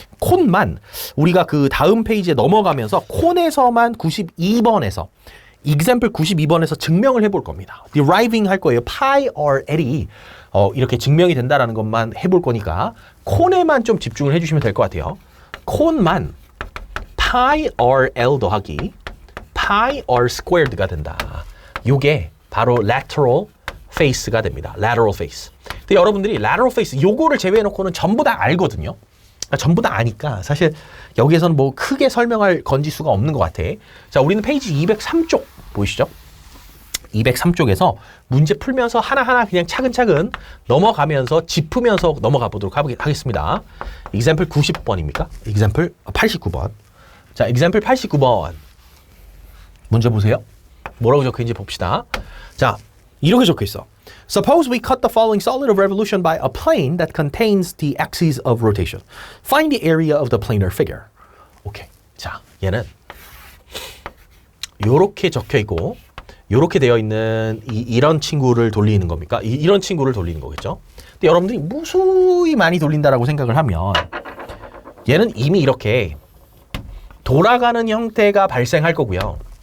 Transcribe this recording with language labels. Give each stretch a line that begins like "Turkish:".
Korean: 콘만 우리가 그 다음 페이지에 넘어가면서 콘에서만 92번에서 example 92번에서 증명을 해볼 겁니다. deriving 할 거예요. pi or l이 이렇게 증명이 된다라는 것만 해볼 거니까 콘에만 좀 집중을 해주시면 될 것 같아요. 콘만 pi or l 더하기 pi or squared가 된다. 요게 바로 lateral face가 됩니다. lateral face. 근데 여러분들이 lateral face 요거를 제외해놓고는 전부 다 알거든요. 전부 다 아니까 사실 여기에서는 뭐 크게 설명할 건지수가 없는 것 같아. 자, 우리는 페이지 203쪽 보이시죠? 203쪽에서 문제 풀면서 하나하나 그냥 차근차근 넘어가면서 짚으면서 넘어가 보도록 하겠습니다. example 90번입니까? example 89번. 자, example 89번. 문제 보세요. 뭐라고 적혀 있는지 봅시다. 자, 이렇게 적혀 있어.
English: Suppose we cut the following solid of revolution by a plane that contains the axis of rotation. Find the area of the planar figure. 오케이.
Korean: 자, 얘는 요렇게 적혀 있고 요렇게 되어 있는 이런 친구를 돌리는 겁니까? 이런 친구를 돌리는 거겠죠? 근데 여러분들이 무수히 많이 돌린다라고 생각을 하면 얘는 이미 이렇게 돌아가는 형태가 발생할 거고요.